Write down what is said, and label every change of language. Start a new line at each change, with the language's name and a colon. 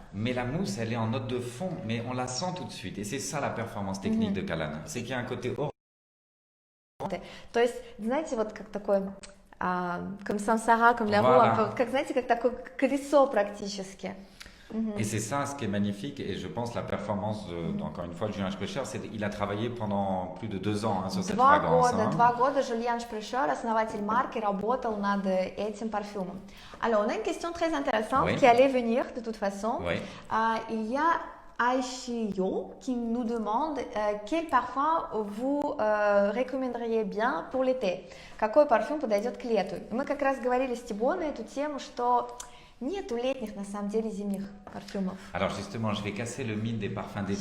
French: Voilà. Mais la mousse, elle est en note de fond, mais on la sent tout de suite. Et c'est ça la performance technique de Calane. C'est qu'il y a un côté orange.
Russian: То есть, знаете, вот как такой,
French: comme Samsara, comme la Voilà.
Russian: roue, как, знаете, как такое колесо практически.
French: Et c'est ça ce qui est magnifique. Et je pense la performance, encore une fois, de Julien Sprecher, c'est qu'il a travaillé pendant plus de 2 ans sur cette fragrance.
Russian: Два года Julien Sprecher, основатель марки, работал над этим парфюмом.
French: Alors, on a une question très intéressante Oui. qui allait venir de toute façon. Oui. Il y a Aishio qui nous demande quel parfum vous recommanderiez bien pour l'été.
Russian: Какой парфюм подойдет к лету? Мы как раз говорили с Тибо на эту тему, что нету летних, на самом деле, зимних парфюмов.
French: Alors justement, je vais casser le mythe des parfums d'été